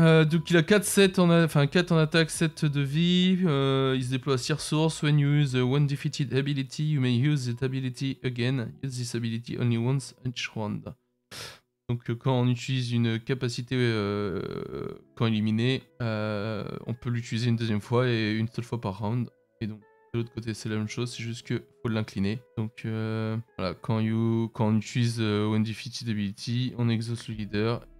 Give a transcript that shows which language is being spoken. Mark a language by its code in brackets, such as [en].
[fr] Donc il a 4 sets en attaque, 7 de vie. Il se déploie à 6 ressources. [en] When you use one defeated ability, you may use that ability again. Use this ability only once each round. [fr] Donc quand on utilise une capacité quand éliminée, on peut l'utiliser une deuxième fois et une seule fois par round. Et donc de l'autre côté c'est la même chose, c'est juste que faut l'incliner. Donc voilà, quand on utilise one defeated ability, on exauce le leader.